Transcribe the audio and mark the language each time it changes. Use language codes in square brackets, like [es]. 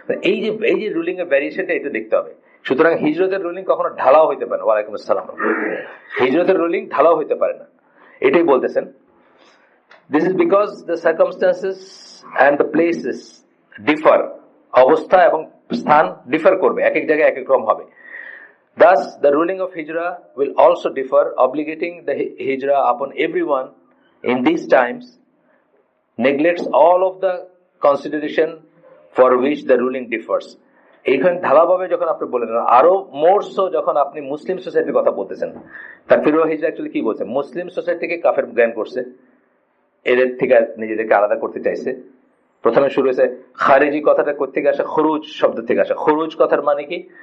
[bn] এই যে রুলিং এর ভ্যারিয়েশনটা, এটা দেখতে হবে। সুতরাং হিজরতের রুলিং কখনো ঢালাও হইতে পারে না। ওয়ালাইকুম আসসালাম। হিজরতের রুলিং ঢালাও হইতে পারে না, এটাই বলতেছেন। [en] this is because the circumstances and the places differ, [bn] অবস্থা এবং স্থান ডিফার করবে, এক এক জায়গায় এক এক রকম হবে। [en] Thus, the ruling of hijrah will also differ, obligating the hijrah upon everyone in these times neglects all of the consideration for which the ruling differs. [bn] এইখানে ঢালাভাবে যখন আপনি বলেন, আরো মোর সো যখন আপনি মুসলিম সোসাইটির কথা বলতেছেন, তাকফির ওয়া হিজরা অ্যাকচুয়ালি কি বলছে? মুসলিম সোসাইটিকে কাফের জ্ঞান করছে, এদের থেকে নিজেদেরকে আলাদা করতে চাইছে। প্রথমে শুরু হয়েছে খারেজি, কথাটা কোথেকে আসে? খুরুজ শব্দ থেকে আসে। খুরুজ কথার মানে কি?